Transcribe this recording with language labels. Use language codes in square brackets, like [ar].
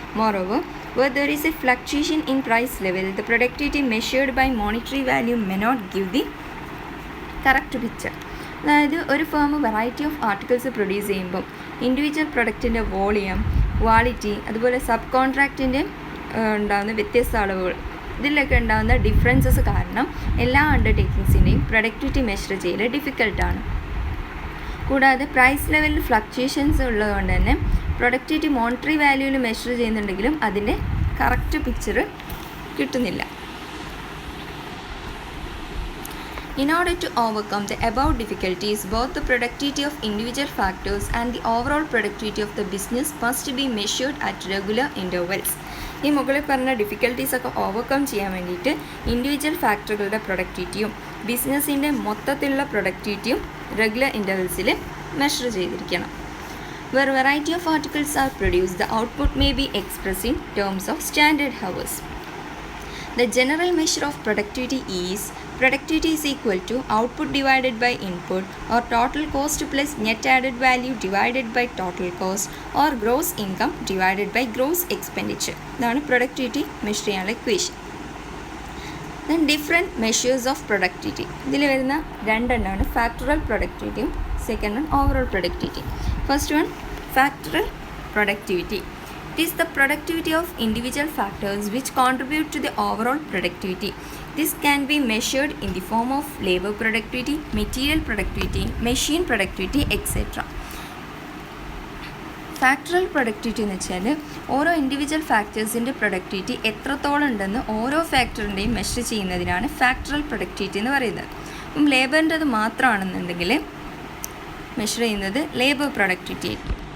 [en] Moreover, where there is a fluctuation in price level, the productivity measured by monetary value may not give the correct picture. [ml] അതായത് ഒരു firm [en] variety of articles [ml] produce ചെയ്യുമ്പം individual പ്രൊഡക്റ്റിൻ്റെ volume, quality, അതുപോലെ sub കോൺട്രാക്റ്റിൻ്റെ ഉണ്ടാകുന്ന വ്യത്യസ്ത അളവുകൾ, ഇതിലൊക്കെ ഉണ്ടാകുന്ന differences കാരണം എല്ലാ അണ്ടർടേക്കിങ്സിൻ്റെയും പ്രൊഡക്ടിവിറ്റി മെഷർ ചെയ്യൽ ഡിഫിക്കൽട്ടാണ്. കൂടാതെ പ്രൈസ് ലെവലിൽ ഫ്ലക്ച്വേഷൻസ് ഉള്ളതുകൊണ്ട് തന്നെ പ്രൊഡക്ടിവിറ്റി മോണിറ്ററി വാല്യൂവിൽ മെഷർ ചെയ്യുന്നുണ്ടെങ്കിലും അതിൻ്റെ കറക്റ്റ് പിക്ചർ കിട്ടുന്നില്ല. [en] In order to overcome the above difficulties, both the productivity of individual factors and the overall productivity of the business must be measured at regular intervals. [ml] ഈ മുകളിൽ പറഞ്ഞ ഡിഫിക്കൽട്ടീസൊക്കെ overcome ചെയ്യാൻ വേണ്ടിയിട്ട് individual ഫാക്ടറുകളുടെ പ്രൊഡക്ടിവിറ്റിയും ബിസിനസ്സിൻ്റെ മൊത്തത്തിലുള്ള പ്രൊഡക്ടിവിറ്റിയും റെഗുലർ ഇൻ്റർവെൽസിൽ മെഷർ ചെയ്തിരിക്കണം. [en] Where variety of articles are produced, the output may be expressed in terms of standard hours. The general measure of productivity is productivity is equal to output divided by input, or total cost plus net added value divided by total cost, or gross income divided by gross expenditure. [ml] ഇതാണ് productivity measure ചെയ്യാനുള്ള equation. [en] Then different measures of productivity. [ml] ഇതിൽ വരുന്ന രണ്ടെണ്ണമാണ് factoral പ്രൊഡക്ടിവിറ്റിയും [en] Second one overall productivity. First one factoral productivity. It is the productivity of individual factors which contribute to the overall productivity. This can be measured in the form of labor productivity, material productivity, machine productivity, etc. [ml] Factoral productivity എന്ന് വെച്ചാൽ ഓരോ individual ഫാക്ടേഴ്സിൻ്റെ productivity എത്രത്തോളം ഉണ്ടെന്ന് ഓരോ ഫാക്ടറിൻ്റെയും measure ചെയ്യുന്നതിനാണ് factoral productivity എന്ന് പറയുന്നത്. അപ്പം ലേബറിൻ്റെത് മാത്രമാണെന്നുണ്ടെങ്കിൽ മെഷർ ചെയ്യുന്നത് ലേബർ പ്രൊഡക്ടിവിറ്റി ആയിരിക്കും.